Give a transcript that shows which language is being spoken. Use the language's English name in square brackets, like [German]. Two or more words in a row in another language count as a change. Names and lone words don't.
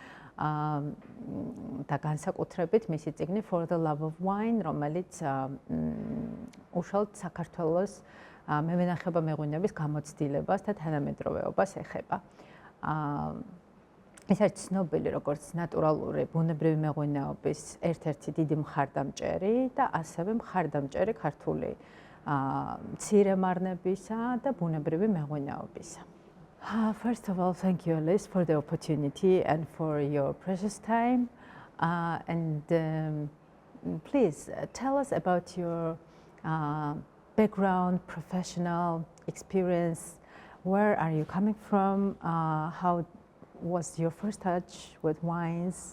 [Georgian] და განსაკუთრებით მისი წიგნი For the Love of Wine, რომელიც უშუალოდ საქართველოს მევენახეობა-მეღვინეობის გამოცდილებას და თანამედროვეობას ეხება. ეს არის ცნობილი როგორც ნატურალური ბუნებრივი მეღვინეობის ერთ-ერთი დიდი მხარდამჭერი და ასევე მხარდამჭერი ქართული მცირე მარნებისა და ბუნებრივი მეღვინეობისა. [English] First of all, thank you, Alice, for the opportunity and for your precious time. And please tell us about your background, professional experience. Where are you coming from? How was your first touch with wines?